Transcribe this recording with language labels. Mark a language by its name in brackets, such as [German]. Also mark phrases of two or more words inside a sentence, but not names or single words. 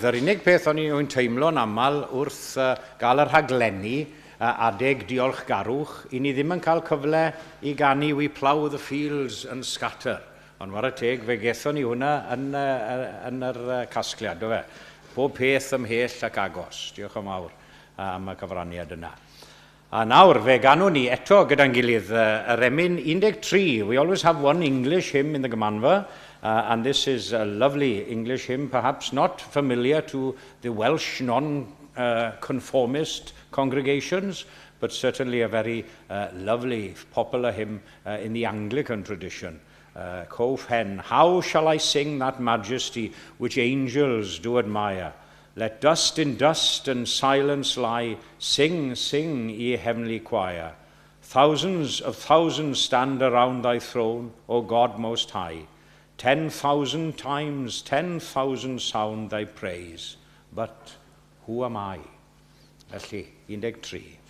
[Welsh] Yr unig peth o'n i'n teimlo'n aml wrth gael yr rhaglenni adeg diolchgarwch, i ni ddim yn cael cyfle i ganu We Plough the Fields and Scatter. Ond war y teg, fe gethon ni hwnna yn yr casgliad, do fe. Bob peth ymhell ac agos. Diolch yn fawr am y cyfraniad yna. A nawr, fe ganwn ni eto gyda'n gilydd yr emyn 13. [English] We always have one English hymn in the Gymanfa, and this is a lovely English hymn, perhaps not familiar to the Welsh non-conformist congregations, but certainly a very lovely, popular hymn in the Anglican tradition. Cof hen, how shall I sing that majesty which angels do admire? Let dust in dust and silence lie. Sing, sing, ye heavenly choir. Thousands of thousands stand around thy throne, O God most high. 10,000 times 10,000 sound thy praise. But who am I? Felly, 13.